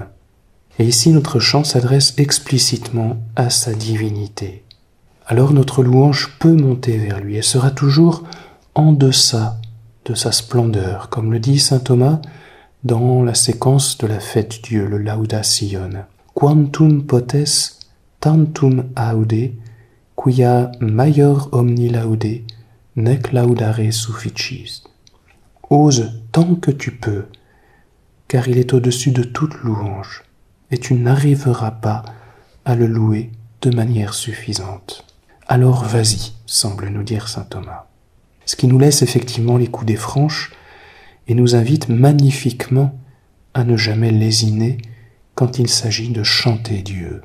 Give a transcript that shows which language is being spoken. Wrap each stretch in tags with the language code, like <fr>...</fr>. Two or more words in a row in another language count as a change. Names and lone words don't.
<fr>Et ici notre chant s'adresse explicitement à sa divinité. Alors notre louange peut monter vers lui et sera toujours en deçà de sa splendeur, comme le dit saint Thomas dans la séquence de la fête Dieu, le Lauda Sion.</fr> <la>Quantum potes tantum aude, quia maior omni laude, nec laudare sufficis.</la> <fr>Ose tant que tu peux, car il est au-dessus de toute louange, et tu n'arriveras pas à le louer de manière suffisante. Alors vas-y, semble nous dire saint Thomas. Ce qui nous laisse effectivement les coudées franches et nous invite magnifiquement à ne jamais lésiner quand il s'agit de chanter Dieu.</fr>